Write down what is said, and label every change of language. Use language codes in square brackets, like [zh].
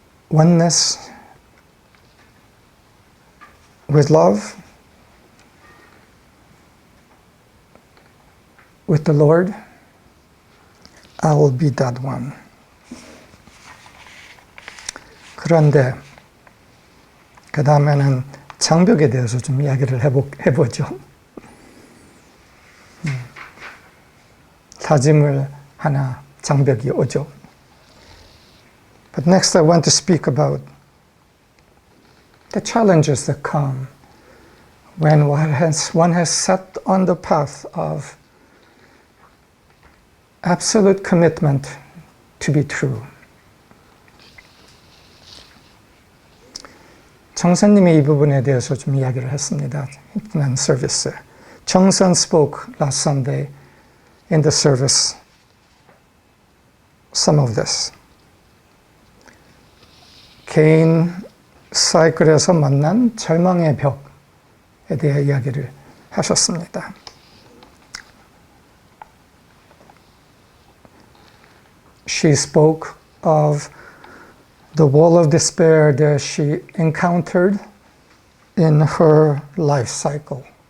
[en] Oneness with love, with the Lord, I will be that one. [ko] 그런데 그 다음에는 장벽에 대해서 좀 이야기를 해보죠. 다짐을 하나 장벽이 오죠. [en] But next I want to speak about the challenges that come when one has set on the path of absolute commitment to be true. [ko] 정선님이 이 부분에 대해서 좀 이야기를 했습니다. 지난 서비스. [en] 정선 spoke last Sunday in the service some of this. [ko] 개인 사이클에서 만난 절망의 벽에 대해 이야기를 하셨습니다. [en] She spoke of the wall of despair that she encountered in her life cycle.